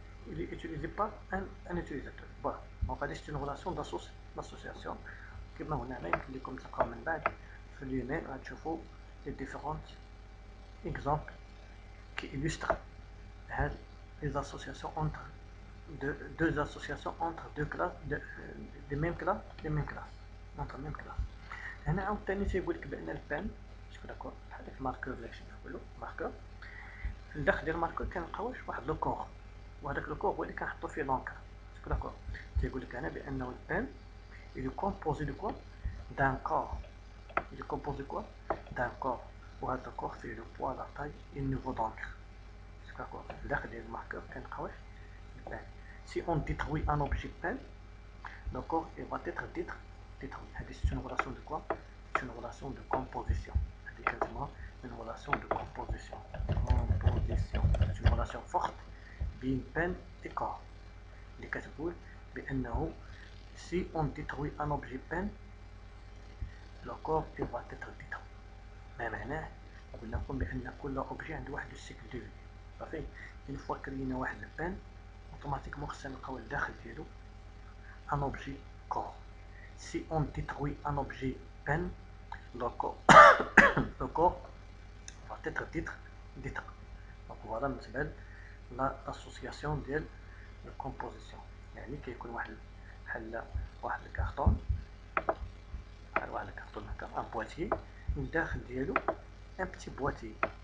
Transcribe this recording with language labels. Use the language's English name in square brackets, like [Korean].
[French] il est utilisé par un utilisateur voilà donc c'est une relation d'association [Arabic] كما قلنا هنا يمكن لكم تلقاو من بعد في اليمين غتشوفوا [French] les différents exemples qui illustrent les associations entre deux associations entre deux classes des mêmes classes entre même classe. [Arabic] هنا عاوتاني تيقول لك بان البان شكون داكور بحال داك الماركور ولا شي نقولوا ماركور في الداخل ديال الماركور كنلقاو واحد لو كور وهذاك لو كور هو اللي كنحطوا فيه لونكر شكون داكور تيقول لك هنا بانه البان [French] il est composé de quoi d'un corps [Arabic] il est composé de quoi d'un corps وهذا الكور فيه [French] le poids la taille et le niveau d'encre d'accord [Arabic] في الداخل ديال الماركور كنلقاو البان [French] si on détruit un objet peint le corps il va être détruit. C'est une relation de quoi? C'est une relation de composition. Une relation de composition. C'est une relation forte بين peine et corps. [Arabic] اللي كتقول بأنه [French] si on détruit un objet peint le corps il va être détruit. [Arabic] ما معناه قلنا لكم بأن كل objet عنده واحد السيكل دو في صافي [French] une fois [Arabic] كرينا واحد البان اوتوماتيكمون خصنا نلقاو الداخل ديالو un objet corps. [French] Si on détruit un objet peint, le corps va être détruit. Donc voilà l'association de la composition. [Arabic] يعني كيكون واحد الكارطون هكا [French] un boîtier [Arabic] الداخل ديالو [French] un petit boîtier.